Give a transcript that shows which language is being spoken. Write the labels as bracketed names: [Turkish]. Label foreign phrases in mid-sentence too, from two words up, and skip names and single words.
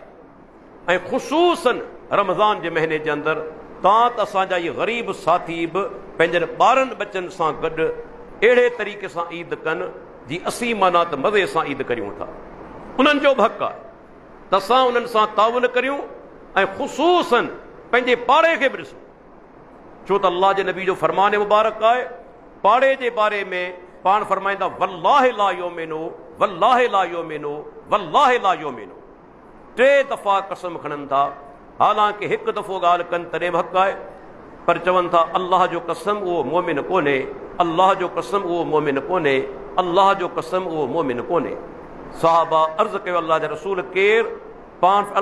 [Sindhi] ऐं ख़ुशूसन रमज़ान जे महीने जे अंदरि तव्हां त असांजा इहे ग़रीब साथी बि पंहिंजनि ॿारनि बचनि सां गॾु अहिड़े तरीक़े सां ईद कनि जी असीं माना त मज़े सां ईद करियूं था। उन्हनि जो बि हक़ आहे त असां उन्हनि सां ताउन करियूं ऐं ख़ुशूसन पंहिंजे पाड़े खे बि ॾिसूं, छो त अल्लाह जे नबी जो फ़रमान मुबारक आहे। पाड़े जे बारे में पाण फरमाईंदा [Arabic] والله لا يؤمن والله لا يؤمن والله لا يؤمن. [Sindhi] 3 दफ़ा कसम खणनि था, हालांकि हिकु दफ़ो ॻाल्हि कनि तॾहिं बि हक़ आहे, पर चवनि था अल्लाह जो कसम उहो मोमिन कोन्हे, अल्लाह जो कसम उहो मोमिन कोन्हे, अल्लाह जो कसम उहो मोमिन कोन्हे। सहाबा अर्ज़ु कयो अल्लाह जा रसूल केरु?